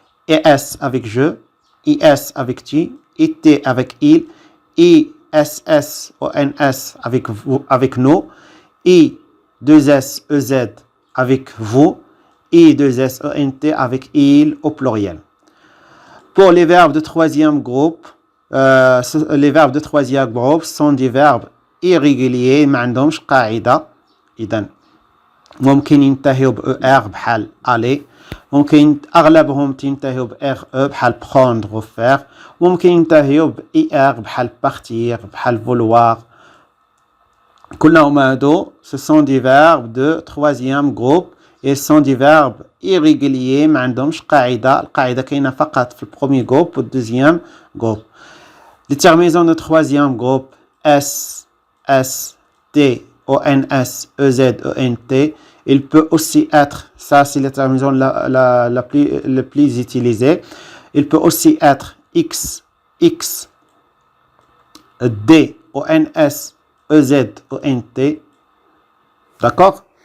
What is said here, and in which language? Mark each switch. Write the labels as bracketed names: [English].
[French] ES avec je, IS avec tu, IT avec il, ISS, ONS avec vous, avec nous, I2S, EZ avec vous, I2S, ENT avec il au pluriel. Pour les verbes de troisième groupe, les verbes de troisième groupe sont des verbes irréguliers [Arabic] ما عندهمش قاعدة. إذن ممكن ينتهوا بER بحال aller، ممكن أغلبهم تنتهوا بRE بحال prendre ou faire، ممكن ينتهوا بIR بحال partir بحال vouloir. كلهم هادو [French] ce sont des verbes de troisième groupe et sont des verbes irréguliers [Arabic] ما عندهمش قاعدة. القاعدة كاينة فقط في البروميير groupe و الدوزيام groupe. [French] Les terminaisons de troisième groupe S, S, T, ONS, EZ, ENT. Il peut aussi être, ça c'est la terminaison la plus utilisée. Il peut aussi être X, X, D, ONS, EZ, ENT. D'accord?